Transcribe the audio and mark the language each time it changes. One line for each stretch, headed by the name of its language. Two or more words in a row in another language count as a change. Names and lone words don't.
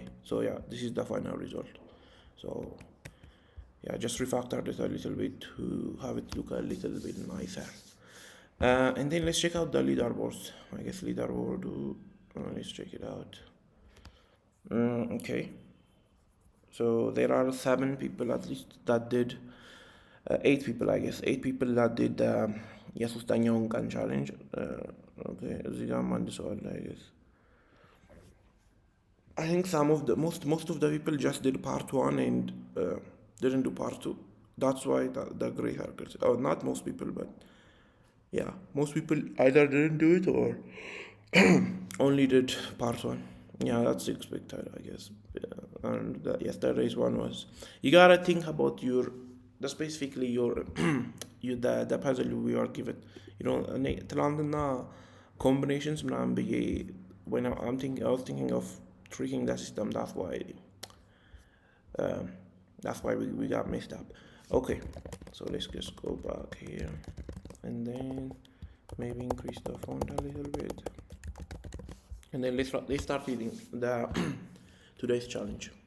English: So yeah, this is the final result. So yeah, just refactored it a little bit to have it look a little bit nicer. And then let's check out the leaderboards. I guess leaderboard. Let's check it out. Okay. So there are 7 people at least that did. 8 people, I guess. 8 people that did
Amharic: የሶስተኛውን ቀን ቻሌንጅ
English: okay
Amharic: እዚህ ጋር አንድ ሰው አለ
English: I guess. I think some of the most of the people just did part 1 and didn't do part 2. That's why the gray circles. Oh, not most people, but yeah, most people either didn't do it or only did part 1. Yeah, that's expected, I guess. And yesterday's one was, you gotta think about specifically your the puzzle we are given. You know, ትላንትና combinations
Amharic: ምናምን ብዬ
English: when I was thinking of tricking the system. That's why we got messed up. Okay, so let's just go back here and then maybe increase the font a little bit, and then let's start reading the today's challenge.